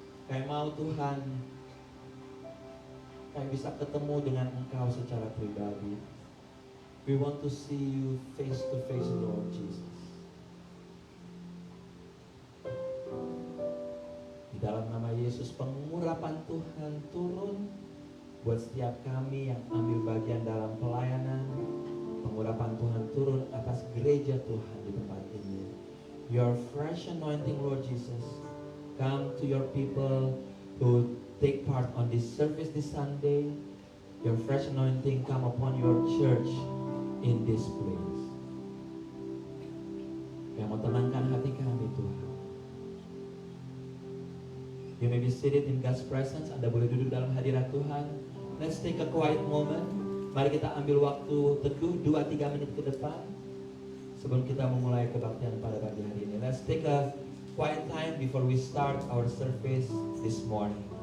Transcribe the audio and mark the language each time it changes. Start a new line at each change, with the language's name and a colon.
Indonesian: Kami mau Tuhan, kami bisa ketemu dengan Engkau secara pribadi.
English: We want to see You face to face, Lord Jesus.
Indonesian: Di dalam nama Yesus, pengurapan Tuhan turun buat setiap kami yang ambil bagian dalam pelayanan. Pengurapan Tuhan turun atas gereja Tuhan di tempat ini.
English: Your fresh anointing, Lord Jesus, come to Your people who take part on this service this Sunday. Your fresh anointing come upon Your church in this place.
Indonesian: Yang mau tenangkan hati kami, Tuhan.
English: You may be seated in God's presence.
Indonesian: Anda boleh duduk dalam hadirat Tuhan.
English: Let's take a quiet moment.
Indonesian: Mari kita ambil waktu teduh 2-3 menit ke depan sebelum kita memulai kebaktian pada pagi hari ini.
English: Let's take a quiet time before we start our service this morning.